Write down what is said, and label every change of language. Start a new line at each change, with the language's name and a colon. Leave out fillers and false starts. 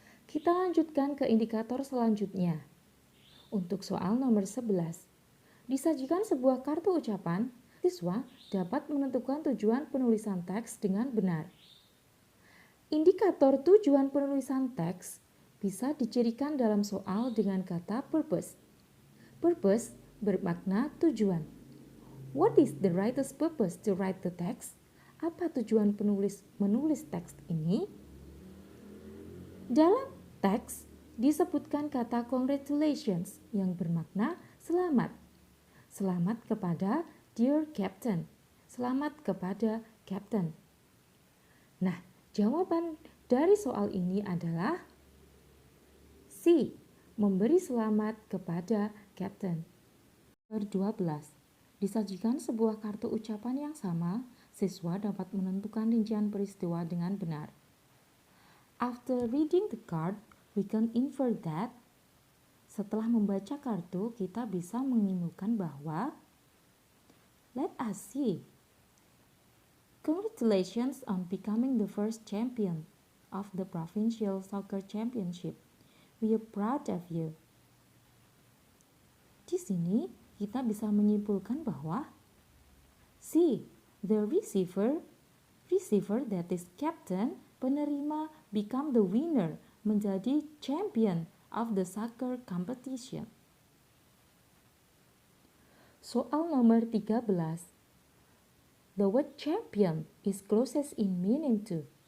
Indonesian: Kita lanjutkan ke indikator selanjutnya. Untuk soal nomor 11. Disajikan sebuah kartu ucapan, Siswa dapat menentukan tujuan penulisan teks dengan benar. Indikator tujuan penulisan teks bisa dicirikan dalam soal dengan kata purpose. Purpose bermakna tujuan.
English: What is the writer's purpose to write the text?
Indonesian: Apa tujuan penulis menulis teks ini? Dalam teks disebutkan kata congratulations yang bermakna selamat. Selamat kepada dear captain. Selamat kepada captain. Nah, jawaban dari soal ini adalah C. Memberi selamat kepada captain. Nomor 12. Disajikan sebuah kartu ucapan yang sama, siswa dapat menentukan rincian peristiwa dengan benar.
English: After reading the card, we can infer that.
Indonesian: Setelah membaca kartu, kita bisa menyimpulkan bahwa
English: let us see. Congratulations on becoming the first champion of the provincial soccer championship. We are proud of you.
Indonesian: Di sini kita bisa menyimpulkan bahwa C.
English: The receiver that is captain,
Indonesian: penerima,
English: become the winner,
Indonesian: menjadi
English: champion of the soccer competition.
Indonesian: Soal nomor 13.
English: The word champion is closest in meaning to.